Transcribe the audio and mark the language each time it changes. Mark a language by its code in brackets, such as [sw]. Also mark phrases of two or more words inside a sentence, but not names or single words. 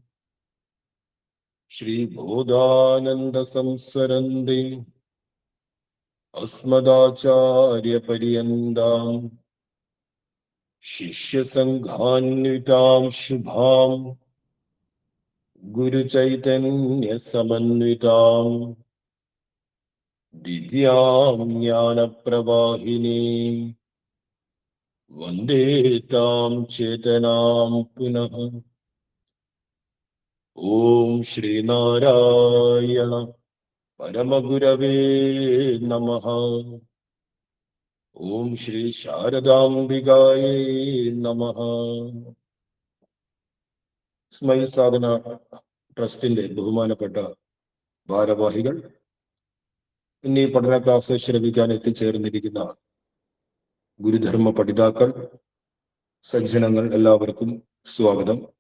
[sa] श्रीबोधानंद संसरन्ति अस्मदाचार्य पर्यन्तां शिष्य संघान्वितां शुभां गुरुचैतन्य समन्वितां दिव्यां ज्ञानप्रवाहिनीं वन्दे तां चेतनां पुनः। ओम श्रीनारायण परमगुरवे नमः। ओम श्री शारदाम्बिकायै नमः। [ml] സ്മൈൽ സാധന ട്രസ്റ്റിന്റെ ബഹുമാനപ്പെട്ട ഭാരവാഹികൾ, ഇന്നീ പഠന ക്ലാസ് ശ്രമിക്കാൻ എത്തിച്ചേർന്നിരിക്കുന്ന ഗുരുധർമ്മ പഠിതാക്കൾ, സജ്ജനങ്ങൾ, എല്ലാവർക്കും സ്വാഗതം.